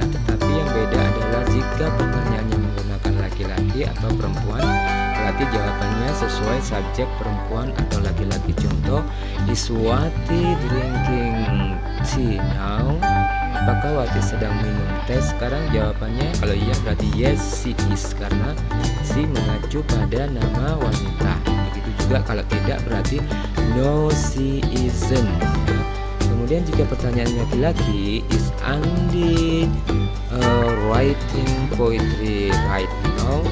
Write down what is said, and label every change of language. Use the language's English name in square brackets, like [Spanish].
[Indonesian] Tetapi yang beda adalah jika pertanyaannya menggunakan laki-laki atau perempuan, berarti jawabannya sesuai subjek perempuan atau laki-laki. [English] Contoh, is Wati drinking tea now? [Indonesian] Apakah Wati sedang minum teh sekarang? Jawabannya kalau iya berarti [English] yes she is, [Indonesian] karena she mengacu pada nama wanita. Begitu juga kalau tidak berarti [English] no she isn't [Indonesian] ya. Kemudian jika pertanyaan laki-laki, [English] is Andi writing poetry right now?